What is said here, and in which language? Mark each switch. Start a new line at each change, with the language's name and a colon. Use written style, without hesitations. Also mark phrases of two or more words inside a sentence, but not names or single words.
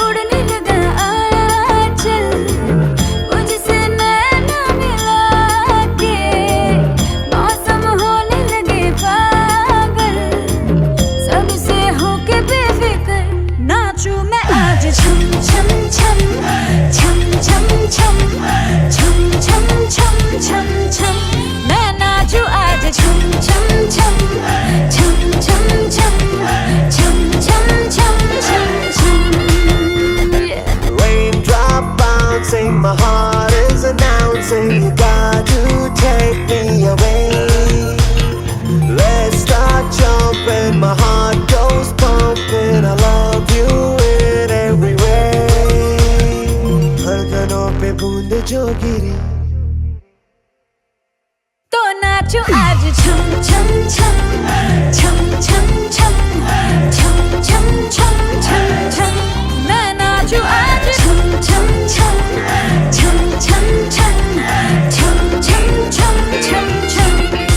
Hindi: उड़ने लगा आंचल, मुझसे नैना मिला के मौसम होने लगे पागल, सबसे होके बेफिक्र नाचूं मैं आज छम छम छम छम छम छम छम छम छम छम छम, मैं नाचूं आज छम छम छम छम छम छम छम छम छम छम छम।
English: Raindrop bouncing, my heart is announcing, you got to take me away. Let's start jumping, my heart goes pumping, I love you in every way.
Hindi: धड़कनों पे बूंद जो गिरी, तो नाचूं आज छम छम छम छम छम छम छम छम छम छम छम, मैं नाचूं आज छम छम छम छम छम छम छम छम छम छम छम।